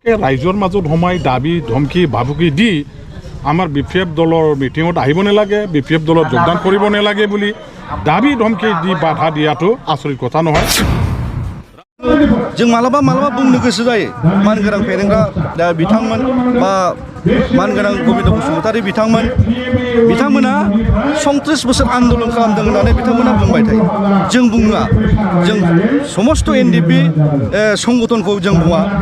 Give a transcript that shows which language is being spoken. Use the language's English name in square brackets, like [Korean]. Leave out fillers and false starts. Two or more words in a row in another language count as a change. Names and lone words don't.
[Assamese] ৰাইজৰ মাজত সোমাই দাবী ধমকি ভাবুকি দি আমাৰ BPF দলৰ মিটিঙত আহিব নালাগে, BPF দলত যোগদান কৰিব নালাগে বুলি দাবী ধমকি দি বাধা দিয়াটো আচৰিত কথা নহয়। [Bodo] जों मालाबा बुंनो गोसो जायो मानगोनां फेरेंग्रा दा बिथांमोन बा मानगोनां गबिन्द बसुमतारी बिथांमोना 37 बोसोर आन्दोलन खालामदों होननानै बिथांमोना बुंबाय थायो। जों बुङा, जों समस्त NDP संगठनखौ जों बुङा।